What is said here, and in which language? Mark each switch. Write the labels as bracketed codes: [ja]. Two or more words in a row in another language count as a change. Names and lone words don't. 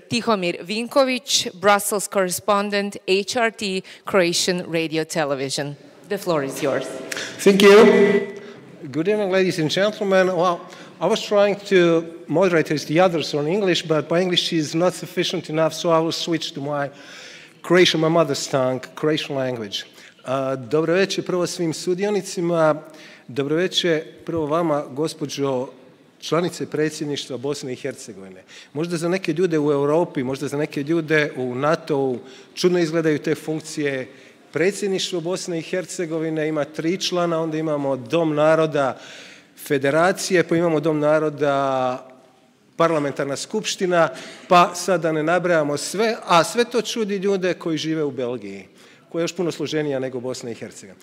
[en] Tihomir Vinkovic, Brussels correspondent, HRT, Croatian Radio Television. The floor is yours. Thank you. Good evening, ladies and gentlemen. Well, I was trying to moderate as the others on English, but my English is not sufficient enough, so I will switch to my Croatian, my mother's tongue, Croatian language. [hr] Dobro večer prvo svim sudionicima. Dobro večer prvo vama, gospođo članice predsjedništva Bosne i Hercegovine. Možda za neke ljude u Europi, možda za neke ljude u NATO-u čudno izgledaju te funkcije. Predsjedništvo Bosne i Hercegovine ima 3 člana, onda imamo Dom naroda Federacije, pa imamo Dom naroda Parlamentarna skupština, pa sad da ne nabrajamo sve, a sve to čudi ljude koji žive u Belgiji, koja je još puno složenija nego Bosna i Hercegovina.